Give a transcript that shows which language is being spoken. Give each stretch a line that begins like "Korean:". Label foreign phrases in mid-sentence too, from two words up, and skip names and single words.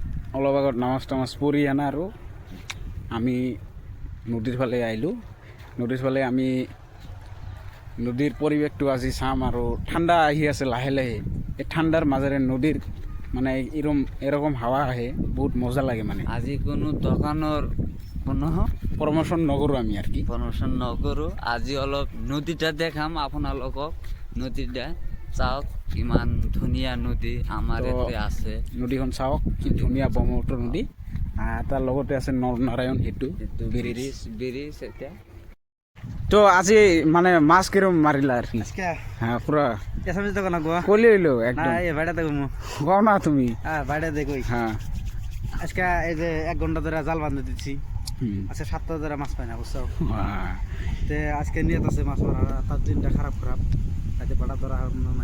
Assamese: অলপ আগত নামাজ টামাজ পঢ়ি আনা আৰু আমি নদীৰ ফালে আহিলোঁ। নদীৰ ফালে আমি নদীৰ পৰিৱেশটো আজি চাম আৰু ঠাণ্ডা আহি আছে লাহে লাহে। এই ঠাণ্ডাৰ মাজেৰে নদীৰ মানে এরকম হাওয়া আহে, বহুত মজা লাগে মানে। আজি কোনো দোকানৰ কোনো প্ৰমোশন নকৰোঁ আমি
Bangla: আর কি।
Assamese: প্ৰমোশন নকৰোঁ। আজি অলপ নদীটা দেখাম আপোনালোকক। নদীটা চাওক, ইমান ধুনীয়া নদী আমাৰ ইয়াতে আছে। নদীখন চাওক কি ধুনীয়া, ব্ৰহ্মপুত্ৰ নদী। তাৰ লগতে আছে নৰনাৰায়ণ সেতু, ব্ৰিজ এতিয়া।
Bangla: তো আজি মানে মাছ কিরম মারিলা আর কি? হ্যাঁ পুরা এসামিস দোকান গো কলি হইলো একদম। না এই ভাড়া দেখো কও না তুমি। হ্যাঁ ভাড়া দেখো। হ্যাঁ আজকে এই যে 1 ঘন্টা ধরে জাল বাঁধতে দিচ্ছি। আচ্ছা 7টা ধরে মাছ পাই না বুঝছো। তে আজকে নিয়ত আছে মাছ মারা, তার দিনটা খারাপ তাতে ভাড়া ধরা নাই।